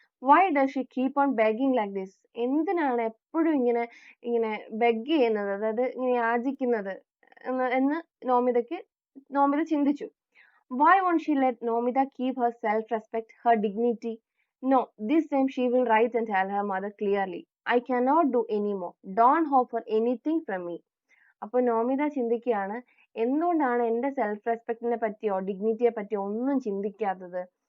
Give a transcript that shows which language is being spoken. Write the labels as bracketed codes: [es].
[en] Why does she keep on begging like this? [ml] എന്തിനാണ് എപ്പോഴും ഇങ്ങനെ ബെഗ് ചെയ്യുന്നത്, അതായത് ഇങ്ങനെ യാചിക്കുന്നത് എന്ന് നോമിത ചിന്തിച്ചു. [en] Why won't she let Nomida keep her self-respect, her dignity? No, this time she will write and tell her mother clearly, I cannot do anymore. Don't hope for anything from me. [ml] അപ്പോൾ നോമിത ചിന്തിക്കുകയാണ്, എന്തുകൊണ്ടാണ് എൻ്റെ self റെസ്പെക്റ്റിനെ പറ്റിയോ ഡിഗ്നിറ്റിയെ പറ്റിയോ ഒന്നും ചിന്തിക്കാത്തത്?